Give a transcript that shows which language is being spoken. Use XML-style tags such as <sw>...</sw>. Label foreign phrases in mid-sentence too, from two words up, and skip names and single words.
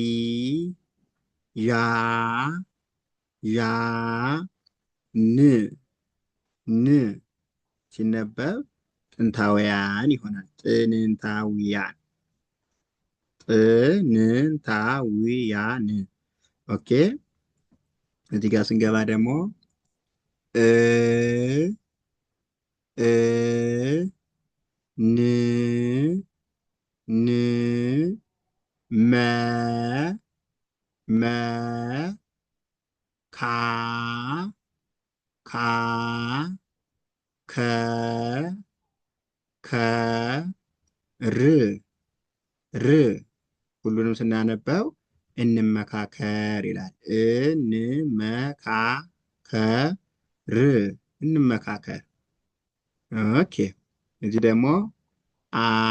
<am>ያ ያ ን ን ሲነበብ ጥንታውያን ይሆናል። ጥንታውያን ጥንታውያን። ኦኬ እዚህ ጋር ስንገባ ደግሞ እ እ ን ን መ መ ካ ካ ከ ከ ር ር ሁሉንም ስናነበው እንመካከር ይላል። እንመካከር እንመካከር። ኦኬ እዚህ ደግሞ አ</am>